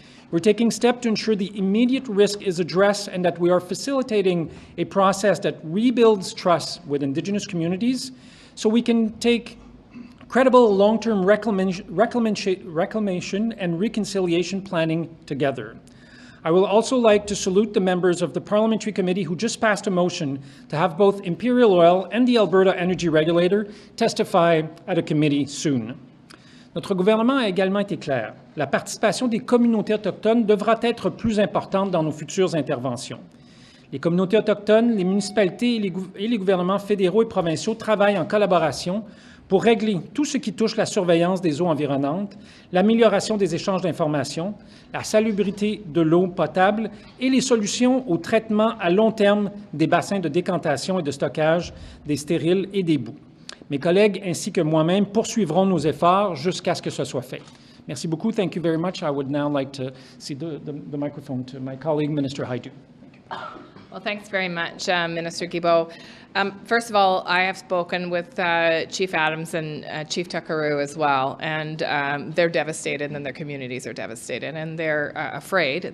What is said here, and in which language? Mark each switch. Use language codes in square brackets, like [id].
[en] We're taking steps to ensure the immediate risk is addressed and that we are facilitating a process that rebuilds trust with Indigenous communities so we can take credible long-term reclamation and reconciliation planning together. I will also like to salute the members of the Parliamentary Committee who just passed a motion to have both Imperial Oil and the Alberta Energy Regulator testify at a committee soon. [fr] Notre gouvernement a également été clair. La participation des communautés autochtones devra être plus importante dans nos futures interventions. Les communautés autochtones, les municipalités et les gouvernements fédéraux et provinciaux travaillent en collaboration pour régler tout ce qui touche la surveillance des eaux environnantes, l'amélioration des échanges d'informations, la salubrité de l'eau potable et les solutions au traitement à long terme des bassins de décantation et de stockage des stériles et des boues. Mes collègues ainsi que moi-même poursuivrons nos efforts jusqu'à ce que ce soit fait. Merci beaucoup. [en] Thank you very much. I would now like to cede the microphone to my colleague, Minister Hajdu. Well, thanks very much, Minister Guilbeault. First of all, I have spoken with Chief Adams and Chief Takoro as well, and they're devastated and their communities are devastated, and they're afraid.